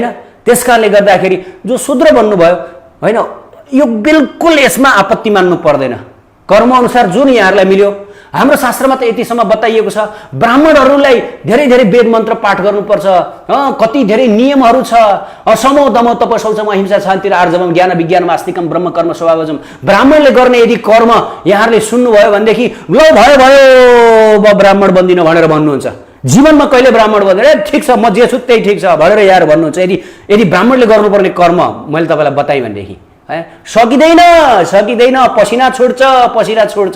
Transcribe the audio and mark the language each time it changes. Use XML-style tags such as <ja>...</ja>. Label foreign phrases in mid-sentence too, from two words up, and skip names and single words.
<ne>त्यसकारणले गर्दाखेरि जो शूद्र बन्नुभयो हैन, यो बिल्कुल यसमा आपत्ति मान्नु पर्दैन। कर्म अनुसार जुन यहाँहरूलाई मिल्यो, हाम्रो शास्त्रमा त यतिसम्म बताइएको छ ब्राह्मणहरूलाई धेरै धेरै वेद मन्त्र पाठ गर्नुपर्छ, कति धेरै नियमहरू छ।</ne> <sa>समो दमो तप शौचम अहिंसा शान्ति र आर्जवम ज्ञान विज्ञान आस्तिकम ब्रह्म कर्म स्वभावजम।</sa> <ne>ब्राह्मणले गर्ने यदि कर्म यहाँहरूले सुन्नुभयो भनेदेखि ल भयो ब्राह्मण बन्दिन भनेर भन्नुहुन्छ। जीवनमा कहिले ब्राह्मण बन्दैन, ठिक छ म जे छु त्यही ठिक छ भनेर यार भन्नुहुन्छ। यदि ब्राह्मणले गर्नुपर्ने कर्म मैले तपाईँलाई बताएँ भनेदेखि सकिँदैन, पसिना छुट्छ।</ne>